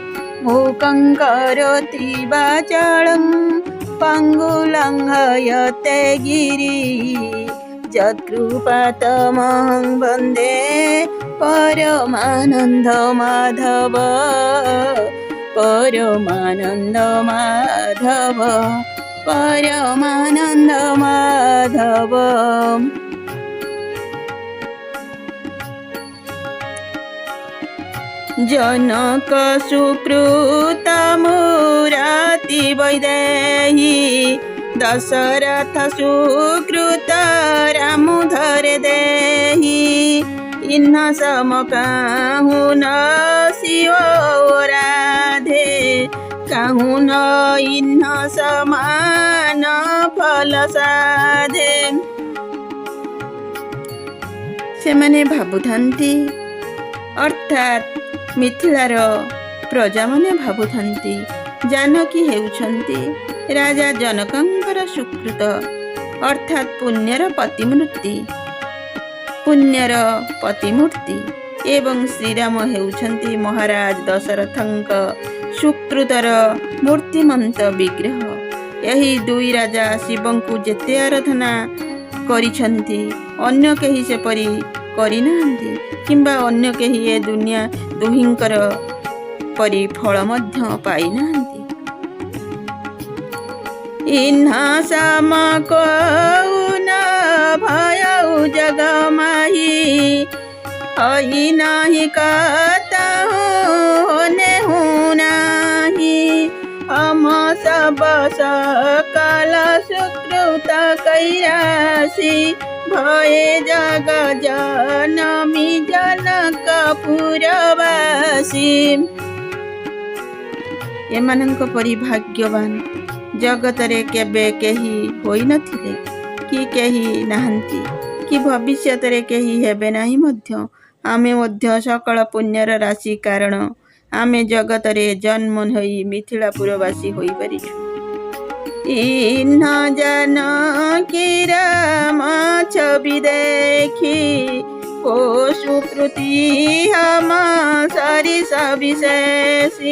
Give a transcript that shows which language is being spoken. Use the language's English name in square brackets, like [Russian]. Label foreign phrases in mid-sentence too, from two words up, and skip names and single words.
[Sanskrit] मूकं करोति वाचालं पङ्गुलङ्घयते गिरि यत्कृपातमहं वन्दे परमानन्द माधव परमानन्द माधव परमानन्द माधव। [Awadhi] जनक सुकृत मुराति वैदेही दशरथ सुकृत रामु धरे देही। इन्ह सम काहू न शिव राधे काहू न इन्ह समान फल साधे। [Odia] ସେମାନେ ଭାବୁଥାନ୍ତି, ଅର୍ଥାତ ମିଥିଳାର ପ୍ରଜା ମାନେ ଭାବୁଥାନ୍ତି ଜାନକୀ ହେଉଛନ୍ତି ରାଜା ଜନକଙ୍କର ସୁକୃତ ଅର୍ଥାତ ପୁଣ୍ୟର ପ୍ରତିମୂର୍ତ୍ତି ଏବଂ ଶ୍ରୀରାମ ହେଉଛନ୍ତି ମହାରାଜ ଦଶରଥଙ୍କ ସୁକୃତର ମୂର୍ତ୍ତିମନ୍ତ ବିଗ୍ରହ। ଏହି ଦୁଇ ରାଜା ଶିବଙ୍କୁ ଯେତେ ଆରାଧନା କରିଛନ୍ତି ଅନ୍ୟ କେହି ସେପରି କରିନାହାନ୍ତି, କିମ୍ବା ଅନ୍ୟ କେହି ଏ ଦୁନିଆ ଦୁହିଁଙ୍କର ପରି ଫଳ ମଧ୍ୟ ପାଇନାହାନ୍ତି। [Awadhi] इन्हा सम कौन भयउ जग माही हई नाही कहताहु होने हुनाही। हम सब सकल सुकृत कैरासी भये जग जनमी जनकपुरवासी। [Odia] ଏମାନଙ୍କ ପରି ଭାଗ୍ୟବାନ ଜଗତରେ କେବେ କେହି ହୋଇ ନଥିଲେ, କି କେହି ନାହାନ୍ତି, କି ଭବିଷ୍ୟତରେ କେହି ହେବେ ନାହିଁ ମଧ୍ୟ। ଆମେ ମଧ୍ୟ ସକଳ ପୁଣ୍ୟର ରାଶି କାରଣ ଆମେ ଜଗତରେ ଜନ୍ମ ହୋଇ ମିଥିଳାପୁରବାସୀ ହୋଇ ପାରିଛୁ। [Awadhi] इन्ह जानकी राम छवि देखी को सुकृति हम सरिस विशेषी।